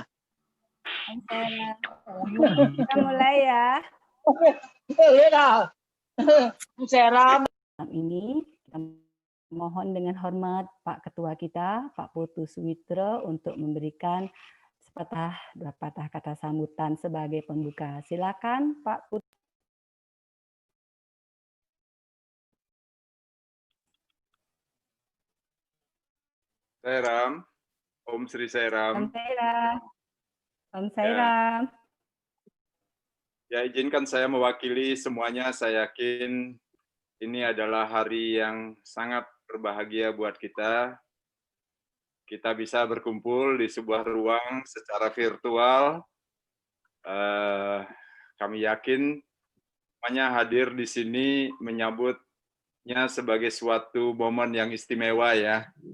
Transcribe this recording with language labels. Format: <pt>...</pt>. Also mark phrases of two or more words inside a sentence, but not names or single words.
<id>Om Sairam. Kita mulai ya. Seram. Malam ini kita mohon dengan hormat Pak Ketua kita, Pak Putu Suwitro, untuk memberikan dua patah kata sambutan sebagai pembuka. Silakan Pak Putu. Sairam, Om Sri Om Sairam. Sairam. Om Sairam. Ya, izinkan saya mewakili semuanya. Saya yakin ini adalah hari yang sangat berbahagia buat kita. Kita bisa berkumpul di sebuah ruang secara virtual. Kami yakin semuanya hadir di sini menyambutnya sebagai suatu momen yang istimewa ya.</id>